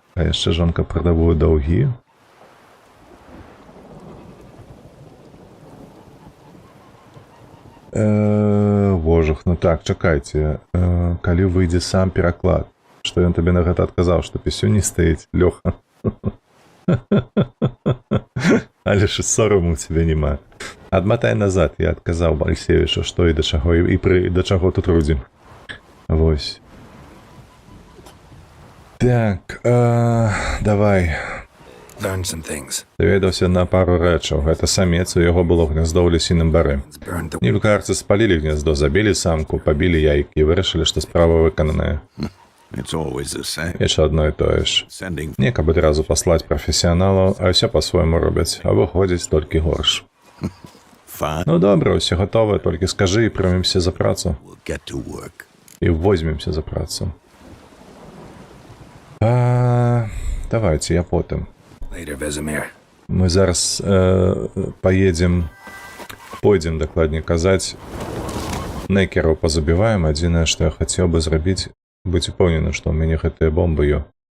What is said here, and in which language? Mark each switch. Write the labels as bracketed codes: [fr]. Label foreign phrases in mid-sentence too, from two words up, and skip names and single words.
[be] А яшчэ жонка прадавуе даўгі. Божах, ну так, чакайце. Калі выйдзе сам пераклад, што ён табе на гэта адказаў, што пісю не стаіць, Лёха. [uk] Але ж сорому тебе нема. [be] Адматай назад, я адказаў Алексеевичу, што і да чаго, і да чаго тут рудзім. Вось. Так, давай. [en] Learn some things. [be] Даведаўся на пару рэчаў. Гэта самец, у яго было гняздо ў лісіным бары. [en] It's burned the... [be] Нілюкарцы спалілі гняздо, забілі самку, пабілі яйкі і вырашылі, што справа выкананая. [en] It's always the same. [be] Яшчэ адно і тое ж. Sending Не, каб адразу паслаць прафесіяналаў, а ўсё па-свойму робяць, а выходзіць толькі горш. fine. Ну добра, ўсё гатова, толькі скажы і прымемся за працу. [en] We'll get to work. [be] І возьмемся за працу. Давайте, я потым. [en] Later, Vesemir. [be] Мы зараз пойдзем, дакладней казаць, некераў пазабіваем. Адзінае, што я хацеў бы зрабіць, быць упэўнены, што ў мяне гэтыя бомбы ё.